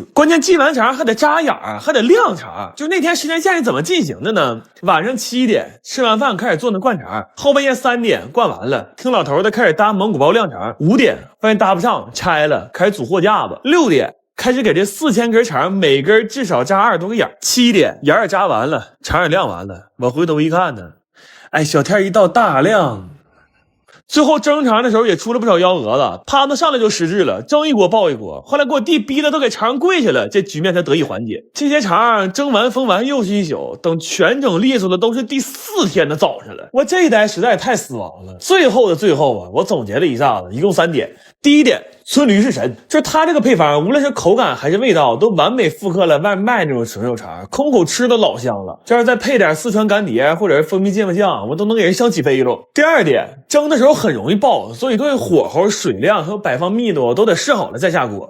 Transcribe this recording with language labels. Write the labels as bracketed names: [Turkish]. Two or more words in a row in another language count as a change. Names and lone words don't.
[Chinese] 關鍵繫完腸還得扎眼兒，還得晾腸。就那天時間線是怎麼進行的呢？晚上7點吃完飯開始做那灌腸，後半夜3點灌完了，聽老頭的開始搭蒙古包晾腸，5點發現搭不上拆了，開始組貨架子，6點開始給這4000根腸每根至少扎20多個眼，7 點眼也扎完了，腸也晾完了，我回頭一看呢，哎，小天一道大亮，最後蒸腸的時候也出了不少幺蛾子，趴子上來就失智了，蒸一鍋爆一鍋，後來給我弟逼的都給腸跪下了，這局面才得以緩解。這些腸蒸完封完又是一宿，等全整利索的都是第4天的早上了。我這一代實在太死亡了。最後的最後啊，我總結了一下子，一共3點。第一點，村驢是神，就是它這個配方，無論是口感還是味道，都完美複刻了外賣那種純肉腸，空口吃都老香了。這要是再配點四川乾碟或者是蜂蜜芥末醬，我都能給人香起飛嘍。第二點，蒸的時候很容易爆，所以對火候、水量和擺放密度都得試好了再下鍋。